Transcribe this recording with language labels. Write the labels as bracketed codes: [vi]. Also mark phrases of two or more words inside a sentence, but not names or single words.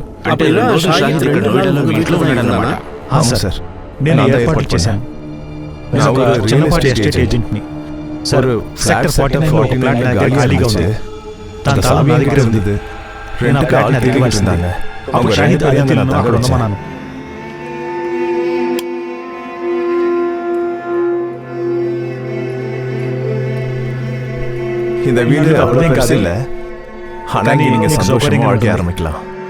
[te] షాహిద్ నోయిడాలో ఇంట్లో ఉన్నాడన్నమాట. అవును సార్, నేను ఏర్పాటు చేశాను. నేను ఒక చిన్నపాటి ఎస్టేట్ ఏజెంట్ని సార్. సెక్టర్ 49 ఫ్లాట్ నా దగ్గర ఖాళీగా ఉంది. దాని తాళం నా దగ్గర ఉంది. నేను ఆ ఫ్లాట్ని అద్దెకి ఇస్తున్నాను. అప్పుడు షాహిద్ అదితిలను అక్కడ ఉండమన్నాను. [ta] இந்த வீடு அவ்வளவு பெருசு இல்ல. ஆனா நீங்க சந்தோஷமா வாழ்க்கை ஆரம்பிக்கலாம்.